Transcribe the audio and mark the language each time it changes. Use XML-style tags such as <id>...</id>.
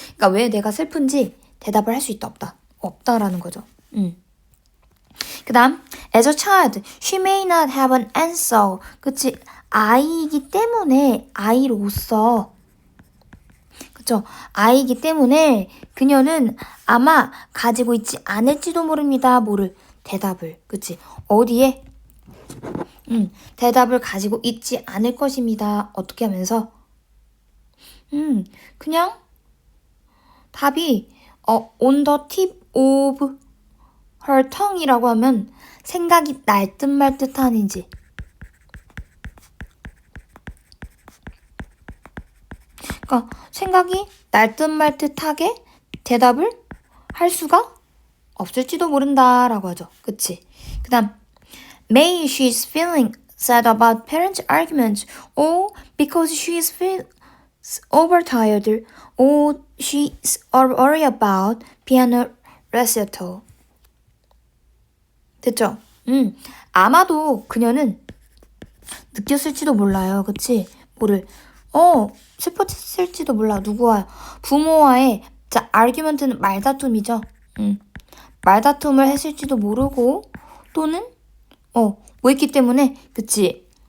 <ko>그러니까 왜 내가 슬픈지 대답을 할 수 있다 없다라는 거죠. 그 다음</ko> <en>as a child, she may not have an answer.</en> <ko>그치? 아이이기 때문에 아이로서 그쵸? 아이이기 때문에 그녀는 아마 가지고 있지 않을지도 모릅니다. 뭐를? 대답을. 그치? 어디에? 대답을 가지고 있지 않을 것입니다. 어떻게 하면서? 그냥 답이</ko> <en>on the tip of her tongue</en> <ko>이라고 하면 생각이 날 듯 말 듯한인지 그러니까 생각이 날 듯 말 듯하게 대답을 할 수가 없을지도 모른다라고 하죠. 그치? 그 다음</ko> <en>May she's feeling sad about parents' arguments or because she's overtired or she's worried about piano recital.</en> <ko>됐죠? 아마도 그녀는 느꼈을지도 몰라요. 그치? 뭐를 슬펐을지도 몰라. 누구와? 부모와의 argument는 말다툼이죠. 말다툼을 했을지도 모르고 또는 뭐 있기 때문에 그치?</ko>